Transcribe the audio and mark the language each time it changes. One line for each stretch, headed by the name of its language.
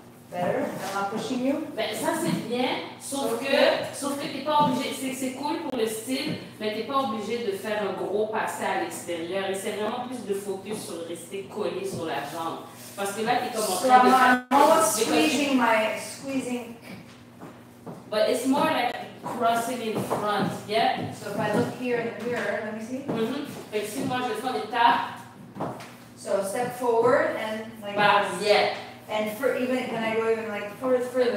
English: Better? I'm not pushing you?
French: Ben, ça c'est bien, sauf que t'es pas obligé, c'est cool pour le style, mais t'es pas obligé de faire un gros passé à l'extérieur. Et c'est vraiment plus de focus sur rester collé sur la jambe. Parce que là, t'es comme en train de faire...
English: I'm almost squeezing. But it's more like crossing in front, yeah? So if I look here in the mirror, let me see.
French: Fait que si moi je fais des tapes...
English: So step forward and like this. Yeah. And even, can I go even like further?